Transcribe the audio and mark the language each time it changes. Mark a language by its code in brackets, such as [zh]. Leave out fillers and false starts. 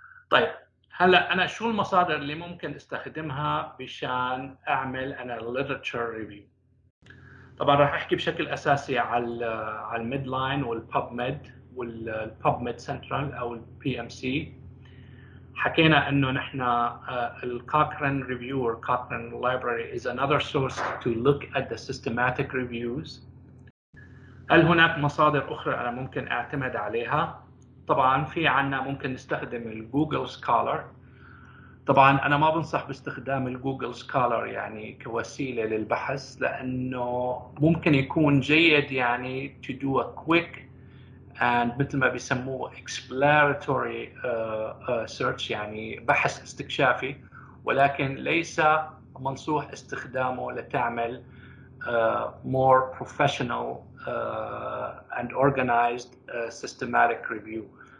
[ar] طيب هلا انا شو المصادر اللي ممكن استخدمها بشان اعمل انا literature review؟ طبعا راح احكي بشكل اساسي على الميد لاين والببميد والببميد سنترال او البي ام سي. حكينا انه نحن الكوكران ريفيو [en] or Cochrane library is another source to look at the systematic reviews. [ar] هل هناك مصادر اخرى انا ممكن اعتمد عليها؟ طبعا في عنا ممكن نستخدم الجوجل سكولر. طبعا انا ما بنصح باستخدام الجوجل سكولر يعني كوسيله للبحث، لانه ممكن يكون جيد يعني [en] to do a quick and [ar] مثل ما بيسموه [en] exploratory search [ar] يعني بحث استكشافي، ولكن ليس منصوح استخدامه لتعمل [en] more professional and organized systematic review.